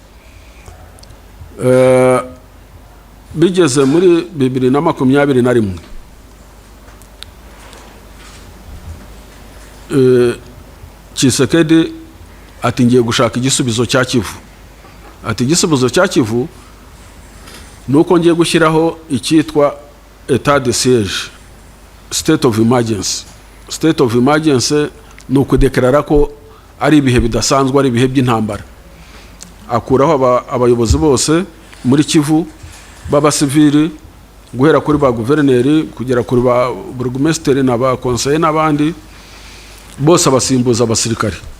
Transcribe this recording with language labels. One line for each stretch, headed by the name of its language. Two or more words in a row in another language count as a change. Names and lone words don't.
Kinyarwanda: Bigeze muri 2021, Tshisekedi ati ngiye gushaka igisubizo cya Kivu. Ati igisubizo cya Kivu nuko ngiye gushyiraho icyitwa
French: etat de siège,
English: state of emergency. State of emergency
Kinyarwanda: ni ukudeklarara ko ari ibihe bidasanzwe, ari ibihe by'intambara. Akuraho abayobozi bose muri Kivu b'abasivili, guhera kuri ba guverineri kugera kuri ba burugumesiteri na ba conseiller n'abandi bose abasimbuza abasirikare.